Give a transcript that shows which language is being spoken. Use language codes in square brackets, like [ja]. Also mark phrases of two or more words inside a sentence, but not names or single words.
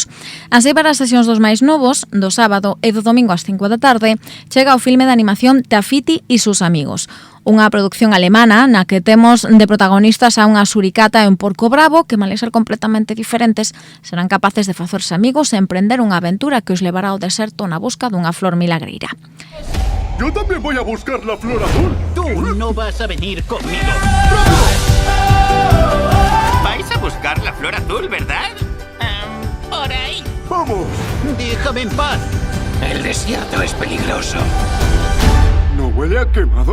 [gl] Así, para as sesións dos máis novos, do sábado e do domingo ás 5 da tarde, chega o filme de animación Tafiti y sus amigos, unha produción alemana na que temos de protagonistas a unha suricata e un porco bravo que, mal ser completamente diferentes, serán capaces de facerse amigos e emprender unha aventura que os levará ao deserto na busca dunha flor milagreira. [es] Yo también voy a buscar la flor azul. Tú no vas a venir conmigo. Vais a buscar la flor azul, ¿verdad? Por ahí. ¡Vamos! Déjame en paz. El desierto es peligroso. ¿No huele a quemado?